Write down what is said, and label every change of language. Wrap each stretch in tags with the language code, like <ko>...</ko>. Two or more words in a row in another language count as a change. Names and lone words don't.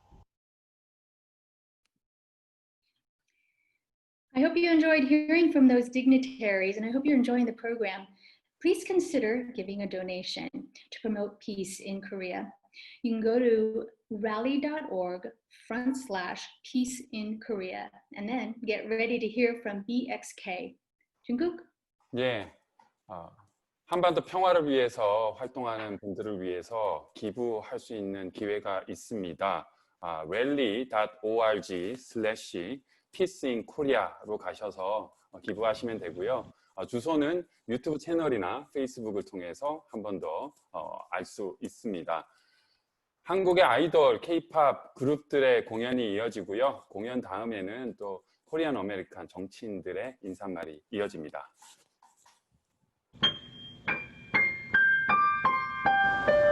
<en>I hope you enjoyed hearing from those dignitaries, and I hope you're enjoying the program. Please consider giving a donation to promote peace in Korea. You can go to rally.org/peace in Korea, and then get ready to hear from BXK.</en> <ko>중국? 예, 한반도 평화를 위해서 활동하는 분들을 위해서 기부할 수 있는 기회가 있습니다. rally.org/peaceinkorea로 가셔서 기부하시면 되고요. 주소는 유튜브 채널이나 페이스북을 통해서 한 번 더 알 수 있습니다. 한국의 아이돌 K-팝 그룹들의 공연이 이어지고요. 공연 다음에는 또 코리안 아메리칸 정치인들의 인사말이 이어집니다.</ko>